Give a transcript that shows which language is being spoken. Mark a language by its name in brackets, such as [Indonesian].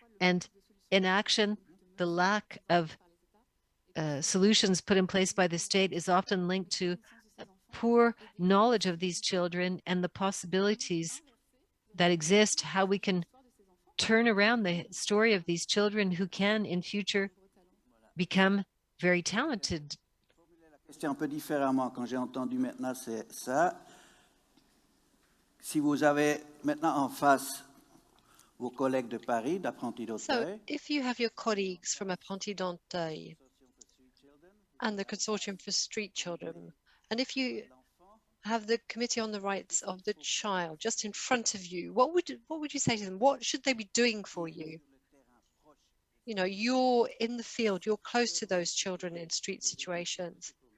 [English] And in action, the lack of solutions put in place by the state is often linked to poor knowledge of these children and the possibilities that exist, how we can turn around the story of these children who can in future become very talented. [French] Question un peu différemment quand j'ai entendu maintenant c'est ça. Si vous avez maintenant en face vos collègues de Paris, d'Apprentis d'Auteuil. [English] So if you have your colleagues from Apprentis d'Auteuil and the Consortium for Street Children, and if you have the Committee on the Rights of the Child just in front of you, what would you say to them? What should they be doing for you? You know, you're in the field, you're close to those children in street situations.